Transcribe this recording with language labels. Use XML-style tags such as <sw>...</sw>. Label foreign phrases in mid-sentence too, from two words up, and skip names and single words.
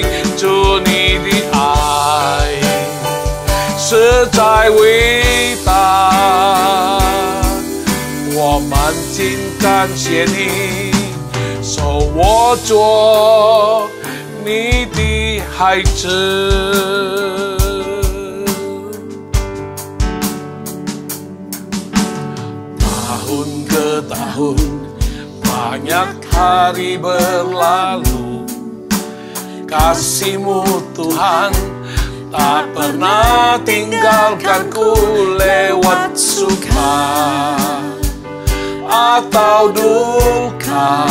<zh>主，你的爱实在伟大，我满心感谢你，收我做你的</zh> <id>孩子。Tahun ke tahun banyak hari berlalu, kasih-Mu Tuhan tak pernah tinggalkanku lewat suka atau duka.</id>